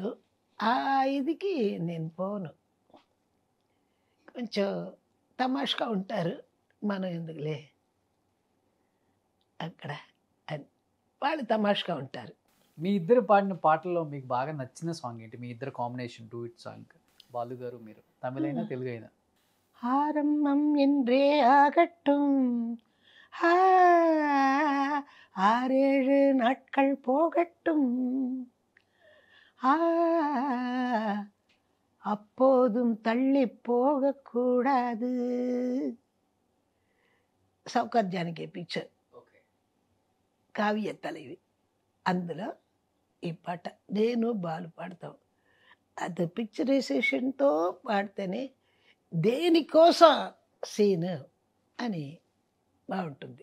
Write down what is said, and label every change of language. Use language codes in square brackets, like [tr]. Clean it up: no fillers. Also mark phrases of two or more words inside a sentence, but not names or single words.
[te] ఆ ఇదికి నేను పోను. కొంచెం తమాషగా ఉంటారు. మనం ఎందుకులే అక్కడ అని వాళ్ళు తమాషగా ఉంటారు. మీ ఇద్దరు పాడిన పాటల్లో మీకు బాగా నచ్చిన సాంగ్ ఏంటి? మీ ఇద్దరు [en] combination duet song, [te] బాలు గారు మీరు, తమిళైనా తెలుగు అయినా? [ta] ஆரம்பம் என்றே ஆகட்டும், ஆறேழு நாட்கள் போகட்டும், அப்போதும் தள்ளி போகக்கூடாது. [te] సౌకర్ జానకి పిక్చర్, కావ్య తలవి. అందులో ఈ పాట నేను బాలు పాడతాం. అది పిక్చరైజేషన్తో పాడితేనే దేనికోసం సీన్ అని బాగుంటుంది.